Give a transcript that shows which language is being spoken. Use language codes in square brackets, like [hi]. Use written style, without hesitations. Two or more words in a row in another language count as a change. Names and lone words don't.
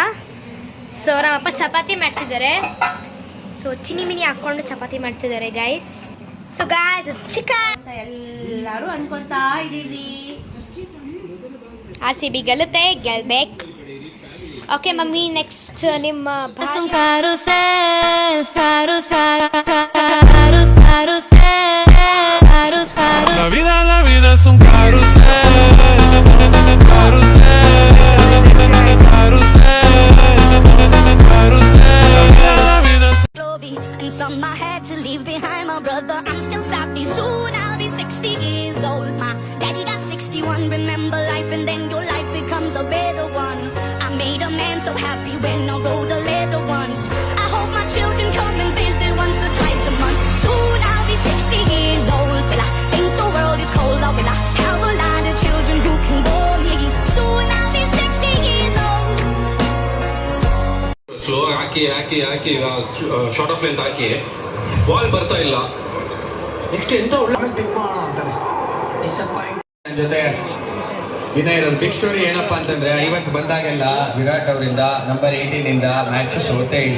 [kn] ಸೊ ನಮ್ಮಪ್ಪ ಚಪಾತಿ ಮಾಡ್ತಿದ್ದಾರೆ. ಸೊ ಚಿನಿ ಮಿನಿ ಹಾಕೊಂಡು ಚಪಾತಿ ಮಾಡ್ತಿದ್ದಾರೆ ಗೈಸ್. [en] So guys, chicken [kn] ಅಂತ ಎಲ್ಲರೂ ಅನ್ಕೊಂತಾ ಇದೀವಿ. RCB ಗೆಲ್ಲುತ್ತೆ, ಗೆಲ್ಬೇಕು. [en] Okay mummy, next ನಿಮ್ಮ [es] La vida es un carrusel, carrusel, carrusel. [en] And some I had to leave behind. My brother, I'm still sappy. Soon I'll be 60 years old. My daddy got 61. Remember life, and then your life becomes a better one. I made a man so happy when I wrote a letter once. I hope my children come and visit once or twice a month. Soon I'll be 60 years old. Will I think the world is cold, or will I have a lot of children who can bore me? Soon I'll be 60 years old. [kn] ಸ್ಲೋ ಹಾಕಿ [en] short of length [kn] ಹಾಕಿ ಬಾಲ್ ಬರ್ತಾ ಇಲ್ಲ. ನೆಕ್ಸ್ಟ್ ಎಂತ ಜೊತೆ ದಿನ ಇರೋದು [en] big story [kn] ಏನಪ್ಪಾ ಅಂತಂದ್ರೆ, ಇವತ್ತು ಬಂದಾಗೆಲ್ಲ ವಿರಾಟ್ ಅವರಿಂದ ನಂಬರ್ 18 ಇಂದ ಮ್ಯಾಚ್ ಸೋತೇ ಇಲ್ಲ.